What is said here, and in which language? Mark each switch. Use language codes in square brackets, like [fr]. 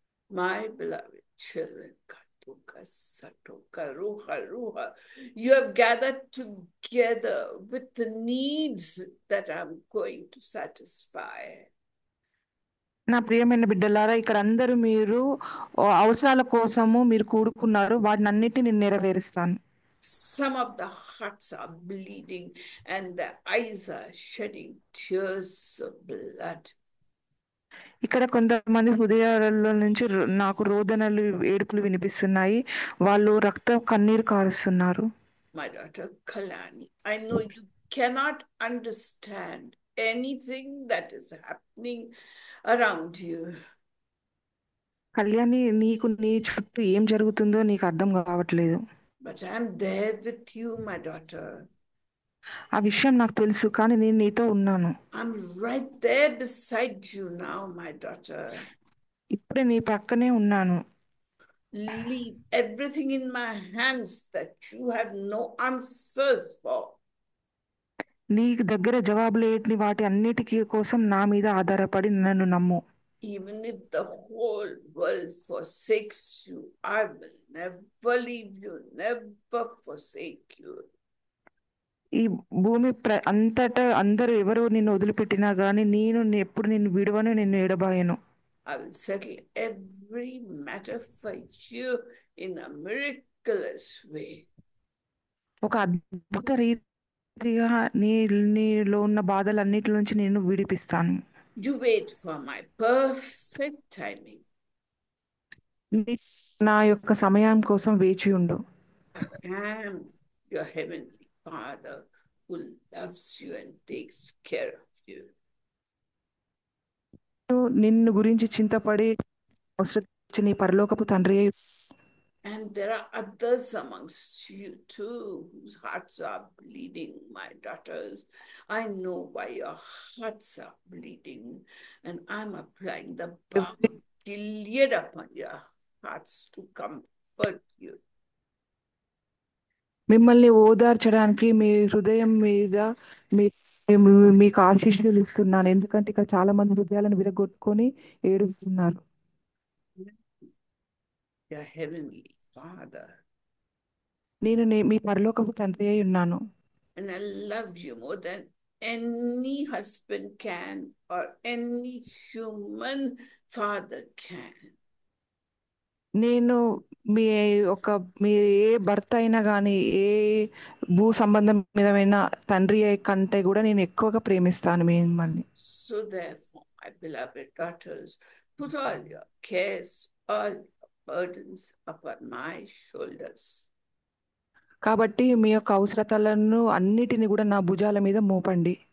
[en] My beloved children, katuka satoka ruha ruha, you have gathered together with the needs that I'm going to satisfy. [te] నా ప్రియమైన బిడ్డలారా, ఇక్కడ అందరూ మీరు అవసరాల కోసము మీరు కూడుకున్నారు, వాటిని అన్నిటిని నేను నెరవేరుస్తాను. [en] Some of the hearts are bleeding and the eyes are shedding tears of blood. [te] ఇక్కడ కొంతమంది హృదయాలలో నుంచి నాకు రోదనలు, ఏడుపులు వినిపిస్తున్నాయి. వాళ్ళు కన్నీరు కారుస్తున్నారు. [en] My daughter Kalyani, I know you cannot understand anything that is happening around you. [te] Kalyani, నీకు నీ చుట్టూ ఏం జరుగుతుందో నీకు అర్థం కావట్లేదు. [en] But I am there with you, my daughter. [te] ఆ విషయం నాకు తెలుసు, కానీ నేను నీతో ఉన్నాను. [en] I'm right there beside you now, my daughter. [te] ఇప్పుడే నీ పక్కనే ఉన్నాను. [en] Leave everything in my hands that you have no answers for. [te] నీకు దగ్గర జవాబులు ఏంటి, వాటి అన్నిటికీ కోసం నా మీద ఆధారపడి నన్ను నమ్ము. [en] Even if the whole world forsakes you, I will never leave you, never forsake you. [te] ఈ భూమి అంతటా అందరూ ఎవరు నిన్ను వదిలిపెట్టినా గానీ నేను ఎప్పుడు నిన్ను విడవను, నిన్ను ఎడబాయను. [en] I will settle every matter for you in a miraculous way. [te] ఒక అద్భుత రీతిగా నీలో ఉన్న బాధలన్నిటి నుంచి నేను విడిపిస్తాను. [en] You wait for my perfect timing. [te] నీ నా యొక్క సమయం కోసం వేచి ఉండు. [en] I am your heavenly Father who loves you and takes care of you. [te] నిన్ను గురించి చింతపడి అవసరం వచ్చి నీ పరలోకపు తండ్రి అయి [en] And there are others amongst you too whose hearts are bleeding, my daughters. I know why your hearts are bleeding, and I'm applying the balm of Gilead upon your hearts to comfort you. [te] మిమ్మల్ని ఓదార్చడానికి మీ హృదయం మీద మీ మీకు ఆశీస్సులు ఇస్తున్నాను. ఎందుకంటే ఇక్కడ చాలా మంది హృదయాలను విరగొట్టుకొని ఏడుస్తున్నారు. [en] Your heavenly Father, [te] నేను మీ పరలోకపు తండ్రి అయి ఉన్నాను. [en] and I love you more than any husband can or any human father can. [te] నేను మీ మీ ఏ భర్త అయినా కానీ ఏ భూ సంబంధమైన తండ్రి కంటే కూడా నేను ఎక్కువగా ప్రేమిస్తాను మిమ్మల్ని. [en] So therefore, my beloved daughters, put all your cares, all your burdens upon my shoulders. [te] కాబట్టి మీ యొక్క అవసరతలను అన్నిటిని కూడా నా భుజాల మీద మోపండి.